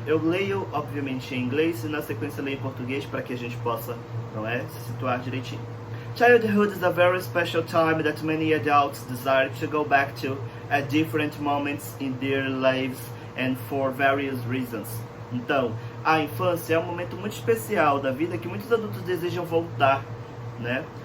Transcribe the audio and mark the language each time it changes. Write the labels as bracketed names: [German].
[Portuguese] Eu leio, obviamente, em inglês e na sequência leio em português para que a gente possa, não é, se situar direitinho. [English] Childhood is a very special time that many adults desire to go back to at different moments in their lives and for various reasons. [Portuguese] Então, a infância é um momento muito especial da vida que muitos adultos desejam voltar, né?